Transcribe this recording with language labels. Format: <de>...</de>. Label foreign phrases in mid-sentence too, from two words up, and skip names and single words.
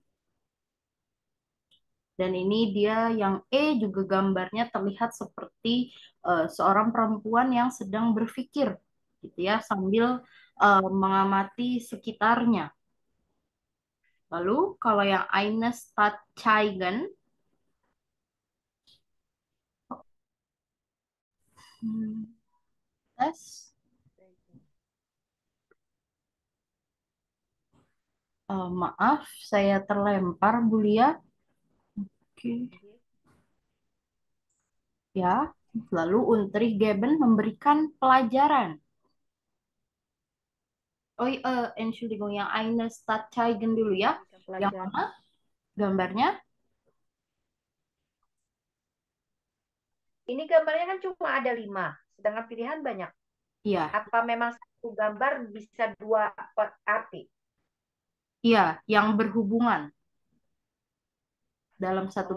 <id>Dan ini dia yang E juga gambarnya terlihat seperti seorang perempuan yang sedang berpikir gitu ya sambil mengamati sekitarnya. Lalu kalau yang</id> <de>eine Stadt zeigen,</de> <id>hmm, tes, maaf saya terlempar Bu Lia. Oke. Ya, lalu Unterrichtgeben memberikan pelajaran. Oh, Entschuldigung, yang</id> <de>eine Stadt zeigen</de> <id>dulu ya. Memberikan Yang pelajaran. mana gambarnya? Ini gambarnya kan cuma ada 5, sedangkan pilihan banyak. Iya, Apa memang satu gambar bisa dua arti? iya, yang berhubungan. Dalam satu</id>